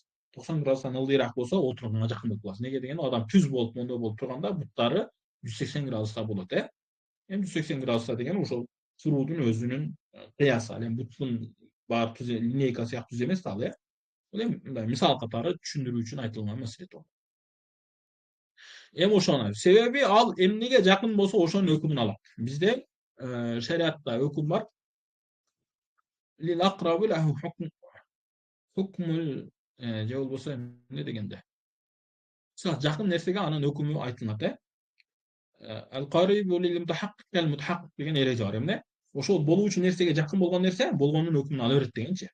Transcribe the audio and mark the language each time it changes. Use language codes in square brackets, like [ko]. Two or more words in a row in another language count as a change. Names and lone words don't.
[ky] 90 градустан ылдыйраак болсо, отурганга жакын болуп калабыз. Неге дегенде адам түз болуп, мондой болуп турганда буттары 180 градуста болот, Эми 180 градуста деген ошол туруудун өзүнүн кыясы. Ал эми буттун баары түз линейка сыяктуу түз эмес да ал, Бул эми мындай мисал катары түшүндүрүү үчүн айтылган маселе туу. Эми ошону, себеби ал эмнеге жакын болсо ошонун өкүмүн алат. Бизде шариатта өкүм бар. [ar] للأقرب له حكم, [ky] же болбосо эмне дегенде. Жакын нерсеге анын өкүмү айтылат, [ar] القريب للمتحقق كالمتحقق [ky] деген эреже бар, эмне? Ошол болуучу нерсеге жакын болгон нерсе болгондун өкүмүн ала берет дегенчи.